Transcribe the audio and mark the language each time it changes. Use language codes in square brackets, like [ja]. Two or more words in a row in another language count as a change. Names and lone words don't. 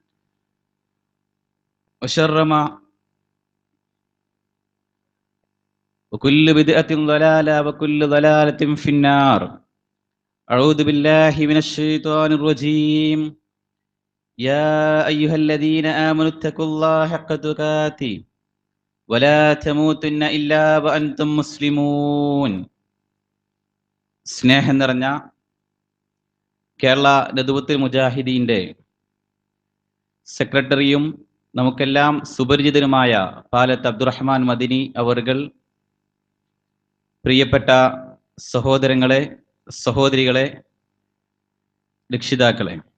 [ar] وكل بدعة ضلالة وكل ضلالة في النار أعوذ بالله من الشيطان الرجيم يا أيها الذين آمنوا اتقوا الله حق تقاته ولا تموتن إلا وأنتم مسلمون. [ml] സ്നേഹം നിറഞ്ഞ കേരള നദുവത്തുൽ മുജാഹിദീൻ്റെ സെക്രട്ടറിയും നമുക്കെല്ലാം സുപരിചിതനുമായ പാലത്ത് അബ്ദുറഹ്മാൻ മദിനി അവർകൾ, പ്രിയപ്പെട്ട സഹോദരങ്ങളെ, സഹോദരികളെ, രക്ഷിതാക്കളെ,